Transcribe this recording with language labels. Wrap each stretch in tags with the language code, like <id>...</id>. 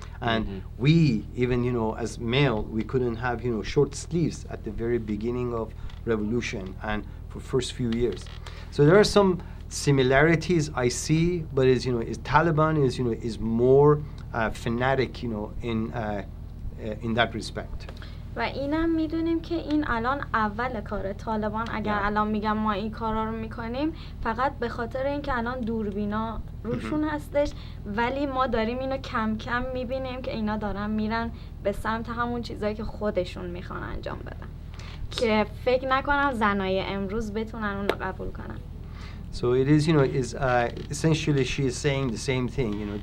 <en>And we, even, as male, we couldn't have, short sleeves at the very beginning of revolution and for first few years. So there are some similarities I see, but is Taliban is more fanatic, in that respect.</en> <fa>و اینم میدونیم که این الان اول کار طالبان. اگر الان میگم ما این کارا رو میکنیم فقط به خاطر اینکه الان دوربینا روشون هستش، ولی ما داریم اینو کم کم میبینیم که اینا دارن میرن به سمت همون چیزایی که خودشون میخوان انجام بدن. که فکر نکنم زنای امروز بتونن اون رو قبول کنن.</fa> <en>So it is, is essentially she is saying the same thing.</en>